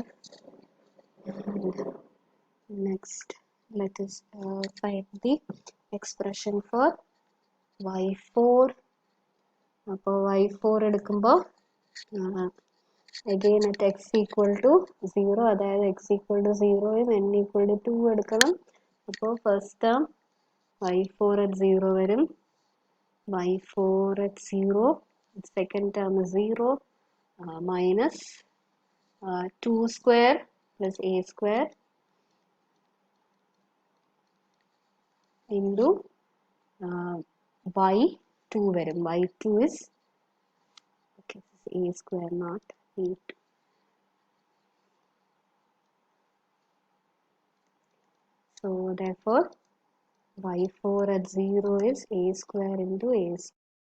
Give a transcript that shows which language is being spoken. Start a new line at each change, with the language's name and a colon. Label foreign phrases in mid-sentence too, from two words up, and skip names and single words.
English: And next let us find the expression for y4.
Malayalam: അപ്പോൾ y4 എടുക്കുമ്പോൾ
English: again at x equal to 0,
Malayalam: അതായത്
English: x equal to 0
Malayalam: ഉം
English: n equal to 2
Malayalam: എടുക്കണം.
English: അപ്പോൾ first term y4 at 0 വരും, y4 at 0, second term is 0, minus 2 square plus a square into y2 varum. y2 is, okay, this is a square, not a2. So therefore y4 at 0 is a square into a square.